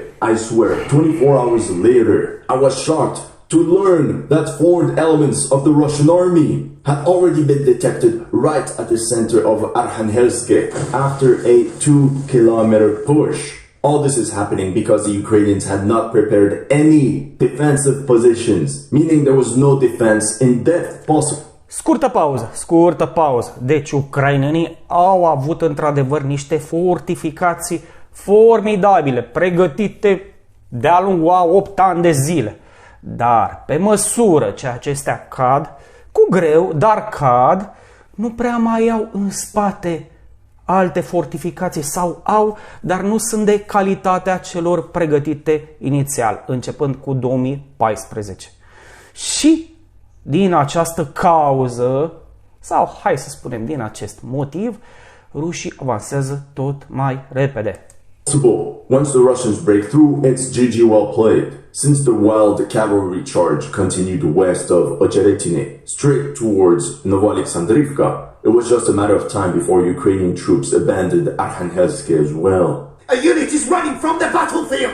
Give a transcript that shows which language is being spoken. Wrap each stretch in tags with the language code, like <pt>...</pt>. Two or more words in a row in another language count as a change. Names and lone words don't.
<en>I swear, 24 hours later, I was shocked to learn that foreign elements of the Russian army had already been detected right at the center of Arkhangelske after a 2-kilometer push. All this is happening because the Ukrainians had not prepared any defensive positions, meaning there was no defense in depth possible.</en> <ro>Scurtă pauză. Deci ucrainenii au avut într-adevăr niște fortificații formidabile, pregătite de-a lungul a 8 ani de zile. Dar pe măsură ce acestea cad, cu greu, dar cad, nu prea mai au în spate alte fortificații sau au, dar nu sunt de calitatea celor pregătite inițial, începând cu 2014. Și din această cauză, sau hai să spunem din acest motiv, rușii avansează tot mai repede.</ro> <en>Once the Russians break through, it's GG well played, since the wild cavalry charge continued west of Ocheretyne, straight towards Novomykhailivka. It was just a matter of time before Ukrainian troops abandoned Arkhangelske as well. A unit is running from the battlefield!</en>